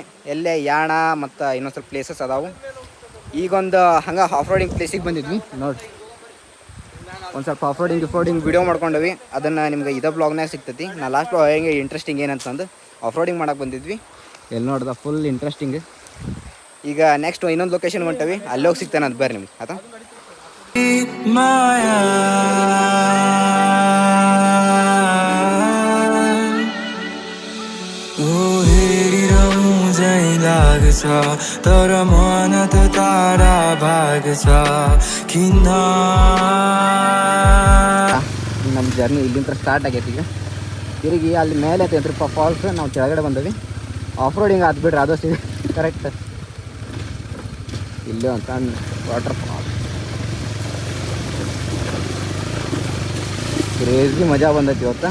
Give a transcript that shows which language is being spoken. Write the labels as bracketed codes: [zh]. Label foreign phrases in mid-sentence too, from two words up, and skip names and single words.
[kn] ಎಲ್ಲೇ ಯಾಣ ಮತ್ತು ಇನ್ನೊಂದು ಸ್ವಲ್ಪ ಪ್ಲೇಸಸ್ ಅದಾವು. ಈಗೊಂದು ಹಂಗೆ [en] off roading [kn] ಪ್ಲೇಸಿಗೆ ಬಂದಿದ್ವಿ ನೋಡಿ. ಒಂದು ಸ್ವಲ್ಪ [en] off roading video [kn] ಮಾಡ್ಕೊಂಡ್ವಿ. ಅದನ್ನು ನಿಮ್ಗೆ ಇದೇ ಬ್ಲಾಗ್ನಾಗ ಸಿಗ್ತೈತಿ. ನಾ [en] last blog [kn] ಹೆಂಗೆ ಇಂಟ್ರೆಸ್ಟಿಂಗ್ ಏನಂತಂದು [en] off roading [kn] ಮಾಡಕ್ಕೆ ಬಂದಿದ್ವಿ. ಎಲ್ಲಿ ನೋಡ್ದೆ [en] full interesting. [kn] ಈಗ ನೆಕ್ಸ್ಟ್ ಇನ್ನೊಂದು ಲೊಕೇಶನ್ ಹೊಂಟವಿ, ಅಲ್ಲಿ ಹೋಗಿ ಸಿಗ್ತಾನೆ ಅಂತ ಬರ್ರಿ ನಿಮ್ಗೆ. ಆಯ್ತಾ तर मन त तारा भाग छ किन ನಮ್ಮ ಜರ್ನಿ ಇಲ್ಲಿಂದ ಸ್ಟಾರ್ಟ್ ಆಗೈತಿ. ಈಗ ತಿರುಗಿ ಅಲ್ಲಿ ಮೇಲೆ ಐತೆ ಫಾಲ್ಸ್. ನಾವು ಕೆಳಗಡೆ ಬಂದವಿ. [en] off roading [kn] ಆದ್ ಬಿಡ್ರಿ, ಅದು ಕರೆಕ್ಟ್. ಇಲ್ಲೇ ಒಂದು ಸಣ್ಣ [en] water fall. [kn] ಕ್ರೇಜಿ ಮಜಾ ಬಂದೈತಿ ಇವತ್ತು.